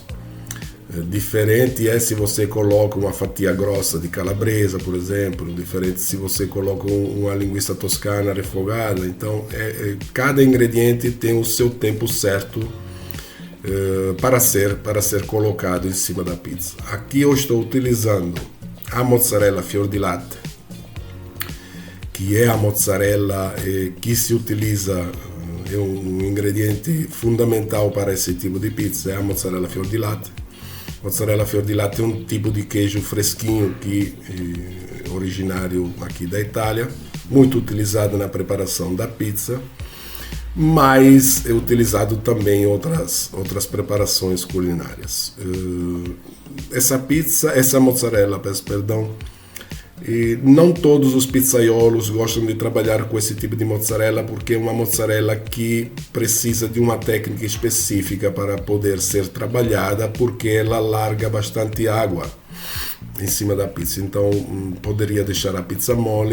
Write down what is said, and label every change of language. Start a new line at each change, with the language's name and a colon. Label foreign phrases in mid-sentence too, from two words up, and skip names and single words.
Portuguese: Diferente é se você coloca uma fatia grossa de calabresa, por exemplo, diferente se você coloca uma linguiça toscana refogada. Então, cada ingrediente tem o seu tempo certo para ser colocado em cima da pizza. Aqui eu estou utilizando a
Italian: mozzarella fior di latte,
Portuguese: que é a mozzarella que se utiliza, é um ingrediente fundamental para esse tipo de pizza, é a
Italian: mozzarella fior di latte. Mozzarella fior di latte
Portuguese: é um tipo de queijo fresquinho que é originário aqui da Itália, muito utilizado na preparação da pizza, mas é utilizado também em outras preparações culinárias. Essa mozzarella, perdão, não todos os pizzaiolos gostam de trabalhar com esse tipo de mozzarella porque é uma mozzarella que precisa de uma técnica específica para poder ser trabalhada, porque ela larga bastante água em cima da pizza, então poderia deixar a pizza mole.